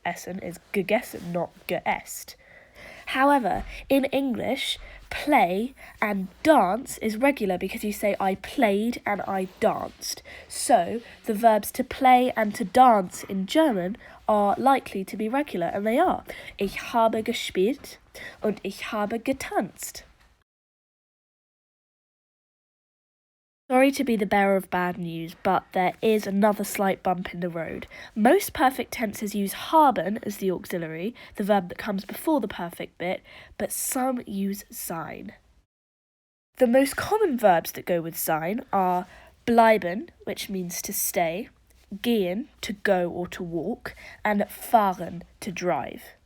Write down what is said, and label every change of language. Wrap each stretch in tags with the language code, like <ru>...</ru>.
<en>Essen is gegessen, not geesst. However, in English, play and dance is regular because you say I played and I danced. So the verbs to play and to dance in German are likely to be regular, and they are.</en> <de>Ich habe gespielt und ich habe getanzt.</de> <en>Sorry to be the bearer of bad news, but there is another slight bump in the road. Most perfect tenses use haben as the auxiliary, the verb that comes before the perfect bit, but some use sein. The most common verbs that go with sein are bleiben, which means to stay, gehen, to go or to walk, and fahren, to drive.</en>